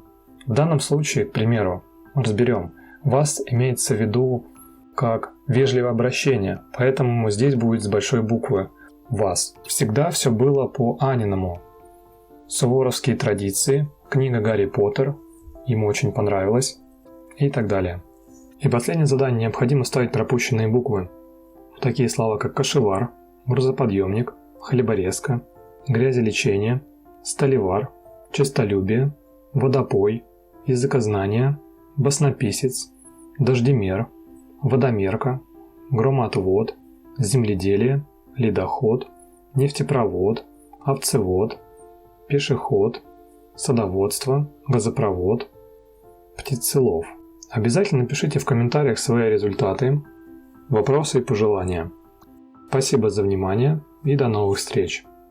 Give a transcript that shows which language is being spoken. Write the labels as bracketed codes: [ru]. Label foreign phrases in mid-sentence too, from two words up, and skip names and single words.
[ru] В данном случае, к примеру, разберем. Вас имеется в виду как вежливое обращение, поэтому здесь будет с большой буквы «вас». Всегда все было по-Аниному. Суворовские традиции, книга «Гарри Поттер», ему очень понравилось и так далее. И последнее задание. Необходимо ставить пропущенные буквы в такие слова, как кошевар, грузоподъемник, хлеборезка, грязелечение, столевар, честолюбие, водопой, языкознание, баснописец, дождемер, водомерка, громотвод, земледелие, ледоход, нефтепровод, овцевод, пешеход, садоводство, газопровод, птицелов. Обязательно пишите в комментариях свои результаты, вопросы и пожелания. Спасибо за внимание и до новых встреч!